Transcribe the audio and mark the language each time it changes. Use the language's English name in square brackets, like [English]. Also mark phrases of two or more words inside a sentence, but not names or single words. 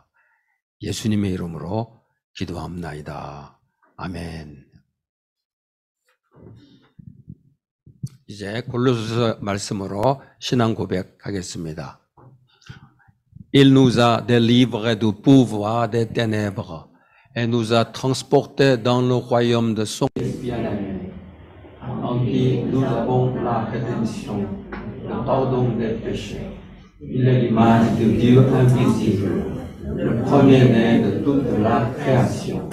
[Korean] 예수님의 이름으로 기도합나이다. 아멘. 이제 골로새서 말씀으로 신앙 고백하겠습니다. [French] Il nous a délivrés du pouvoir des ténèbres et nous a transportés dans le royaume de son bien-aimé, en qui nous avons la rédemption, le pardon des péchés. Il est l'image de Dieu invisible, le premier-né de toute la création.